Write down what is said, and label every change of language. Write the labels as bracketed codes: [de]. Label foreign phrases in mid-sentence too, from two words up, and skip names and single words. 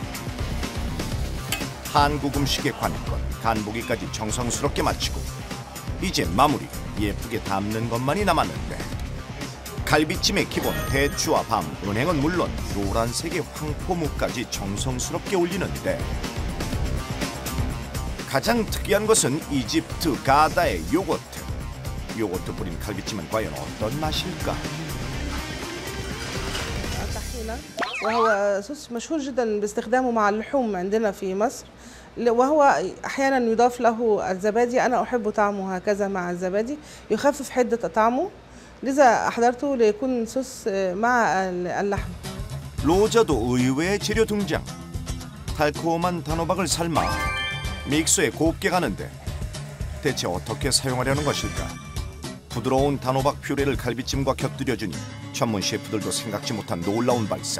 [ko] 한국 음식의 관건, 간보기까지 정성스럽게 마치고 이제 마무리, 예쁘게 담는 것만이 남았는데 갈비찜의 기본 대추와 밤, 은행은 물론 노란색의 황포무까지 정성스럽게 올리는데 가장 특이한 것은 이집트 가다의 요거트. 요거트 뿌린 갈비찜은 과연 어떤 맛일까? [ar] وهو صوص مشهور جدا باستخدامه مع اللحوم عندنا في مصر وهو احيانا يضاف له الزبادي انا احب طعمه هكذا مع الزبادي يخفف حده طعمه لذا احضرته ليكون صوص مع اللحم. [ko] 로자도 의외의 재료 등장. 달콤한 단호박을 삶아 믹서에 곱게 가는데 대체 어떻게 사용하려는 것일까? 부드러운 단호박 퓨레를 갈비찜과 곁들여주니 전문 셰프들도 생각지 못한 놀라운 발상.